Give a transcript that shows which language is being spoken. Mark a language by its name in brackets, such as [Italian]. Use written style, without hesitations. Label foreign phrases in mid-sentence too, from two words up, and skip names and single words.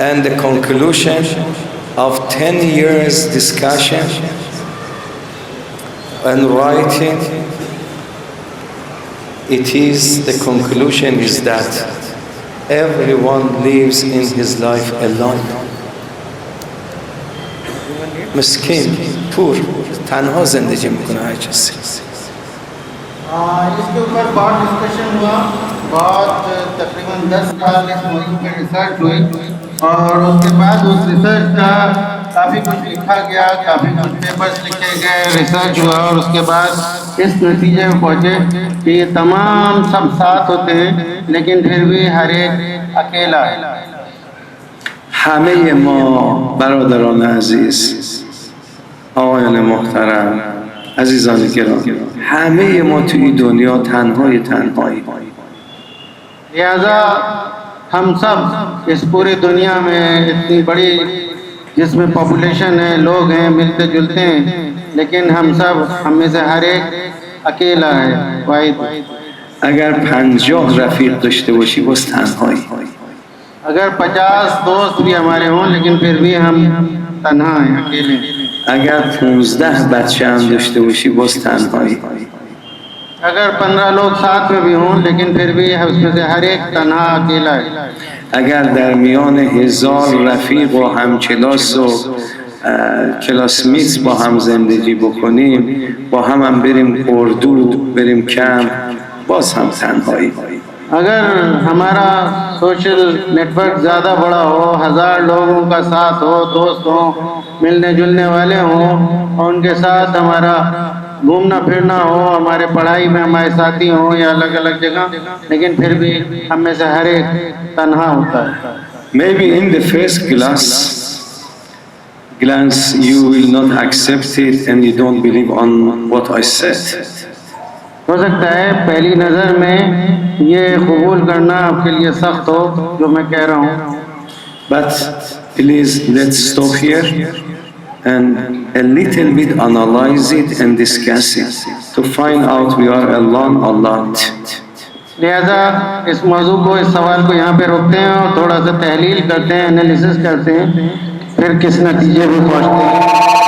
[English] And the conclusion of 10 years discussion and writing, the conclusion is that everyone lives in his life alone. Miskin, poor, [Hindi] तन्हा ज़िंदगी में हर चीज़। इसके ऊपर बहुत डिस्कशन हुआ, बहुत तकरीबन 10 साल इस मौजू पर रिसर्च हुई और उसके बाद उस रिसर्च का काफ़ी कुछ लिखा गया, काफ़ी कुछ पेपर्स लिखे गए, रिसर्च हुआ और उसके बाद इस नतीजे में पहुँचे कि ये तमाम सब साथ होते हैं लेकिन फिर भी हर एक अकेला है। [Persian] همه ما برادران عزیز، آقایان محترم، عزیزان گرامی، همه ما توی دنیا تنهایی. [Hindi] लिहाजा हम सब इस पूरी दुनिया में इतनी बड़ी जिसमें पॉपुलेशन है, लोग हैं, मिलते जुलते हैं, लेकिन हम में से हर एक अकेला है, वाहिद। [Persian] اگر 50 رفیق داشته باشی باز تنهایی. [Hindi] अगर 50 दोस्त भी हमारे हों लेकिन फिर भी हम तन्हा हैं, अकेले हैं। [Persian] اگر 15 بچه هم داشته باشی باز تنهایی. [Hindi] अगर 15 लोग साथ में भी हों लेकिन फिर भी उसमें से हर एक तन्हा अकेला है। [Persian] اگر در میان 1000 رفیق و همکلاس و کلاسمیت با هم زندگی بکنیم، با هم بریم اردو، بریم کمپ، باز هم تنهایی. [Hindi] अगर हमारा [English] social network [Hindi] ज़्यादा बड़ा हो, 1000 लोगों का साथ हो, दोस्त हो, मिलने जुलने वाले हों और उनके साथ हमारा घूमना फिरना हो, हमारे पढ़ाई में हमारे साथी हों या अलग अलग जगह, लेकिन फिर भी हम में से हर एक तन्हा होता है। [English] Maybe in the first glance you will not accept it and you don't believe on what I said. [Hindi] हो सकता है पहली नज़र में ये कबूल करना आपके लिए सख्त हो जो मैं कह रहा हूँ, [English] But please let's stop here and a little bit analyze it and discuss it to find out we are alone or not. [Hindi] लिहाजा इस मौजू को, इस सवाल को यहाँ पे रोकते हैं और थोड़ा सा तहलील करते हैं, एनालिसिस करते हैं, फिर किस नतीजे पे पहुँचते हैं।